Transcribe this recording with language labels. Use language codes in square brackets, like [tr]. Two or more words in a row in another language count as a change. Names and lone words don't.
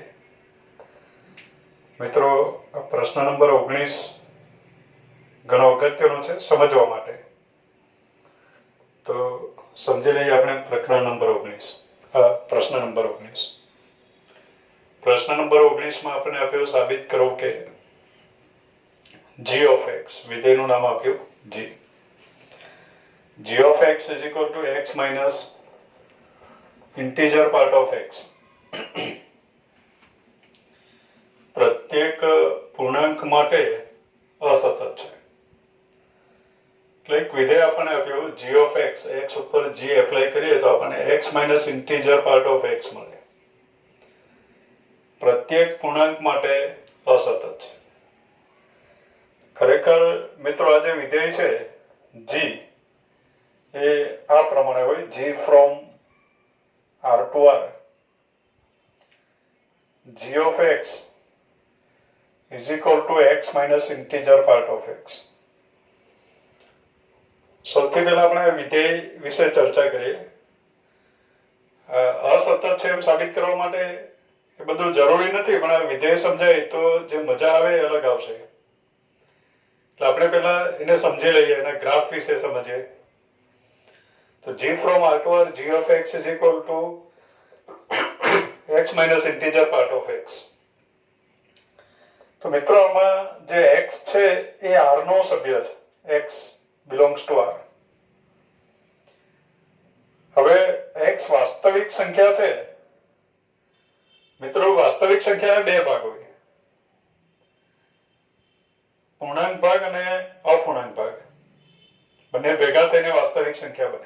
[gu] મિત્રો, પ્રશ્ન નંબર 19 ઘણો અગત્યનો છે સમજવા માટે. તો સમજી લઈએ આપણે પ્રકરણ નંબર 19, પ્રશ્ન નંબર 19. પ્રશ્ન નંબર 19માં આપણે આપ્યું સાબિત કરો કે [en] g of x, [gu] વિધેયનું નામ આપ્યું [en] g of x is equal to x minus integer part of x. [gu] પ્રત્યેક પૂર્ણાંક માટે અસતત છે. એટલે એક વિધેય આપણને આપ્યું [en] g of x, [gu] x ઉપર g એપ્લાય કરીએ તો આપણને [en] x minus integer part of x [gu] મળે. પ્રત્યેક પૂર્ણાંક માટે અસતત છે. ખરેખર મિત્રો, આ જે વિધેય છે g એ આ પ્રમાણે હોય: [en] g from r to r, g of x is equal to x minus integer part of x. [gu] સૌથી પહેલા આપણે વિધેય વિશે ચર્ચા કરીએ. અસતત છે એમ સાબિત કરવા માટે એ બધું જરૂરી નથી, પણ આ વિધેય સમજાય તો જે મજા આવે એ અલગ આવશે. એટલે આપણે પહેલા એને સમજી લઈએ, એના ગ્રાફ વિશે સમજીએ. તો g from r to r, g of x is equal to x minus integer part of x. તો મિત્રો, આમાં જે x છે એ r નો સભ્ય છે. [en] x belongs to r. [gu] હવે x વાસ્તવિક સંખ્યા છે. મિત્રો, વાસ્તવિક સંખ્યાના બે ભાગ હોય: પૂર્ણાંક ભાગ અને અપૂર્ણાંક ભાગ. બંને ભેગા થઈને વાસ્તવિક સંખ્યા બને.